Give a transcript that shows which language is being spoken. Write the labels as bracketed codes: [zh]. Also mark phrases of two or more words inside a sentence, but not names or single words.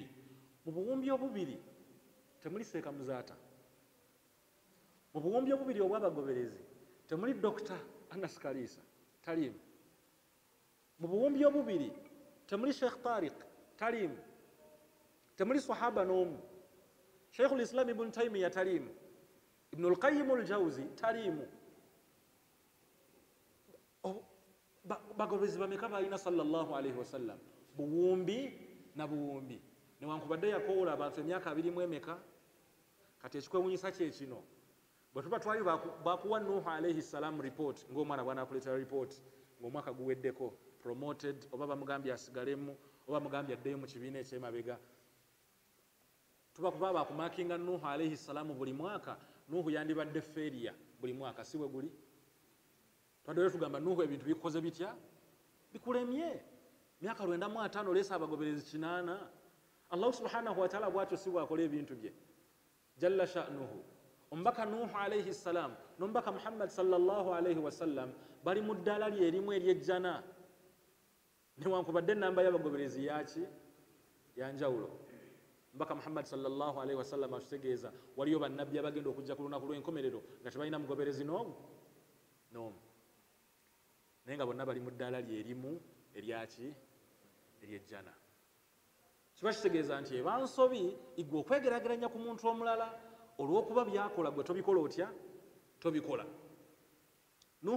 [lg] Mu buwumbi obubiri temuli Seeka Muzaata. Mu buwumbi obubiri obw'abagoberezi temuli Dr. Anas Kalisa, taliimu. Mu buwumbi obubiri temuli Sheikh Tariq, taliimu. Temuli sahaba n'omu. Sheikhul Islam Ibn Taymiyyah taliimu. Ibnul Qayyim al-Jawzi taliimu. Bagoberezi bameka balina [ar] صلى الله عليه وسلم? [lg] Buwumbi na buwumbi. Newankubadde yakowoola abantu emyaka 20 emeka? Kati ekikwewuunyisa kye kino, bwe tuba twali bakuwa Nuhu [ar] عليه السلام [lg] report, ng'omwana bw'anaakuleetera report ng'omwaka guweddeko, promoted, oba bamugambye asigalemu, oba mugambye addeyo mu kibiina ekyemabega, tuba kuba bakumakinga Nuhu [ar] عليه السلام [lg] buli mwaka, Nuhu yandibadde failure buli mwaka si bwe guli twaddeyo tugamba Nuhu ebintu bikoze bitya bikulemye myaka 905 leesa abagoberezi 8 [ar] الله سبحانه وتعالى [lg] bwatyo si bwakola ebintu bye [ar] جل شأنه [lg] ombaka Nuhu [ar] عليه السلام [lg] nombaka Muhammad [ar] صلى الله عليه وسلم [lg] bali mu ddala lyerimu eryejjana newankubadde ennamba y'abagoberezi yaki yanjawulo mbaka Muhammad [ar] صلى الله عليه وسلم [lg] atutegeeza waliyo bannabbi abagenda okujja ku lunaku lw'enkomerero nga tebalina mugoberezi n'omu naye nga bonna bali mu ddala lyerimu eryaki eryejjana kiba kitegeeza nti ebansobi igwe okwegeraageranya ku muntu omulala olw'okuba byakola gwe tobikola otya tobikola Nuhu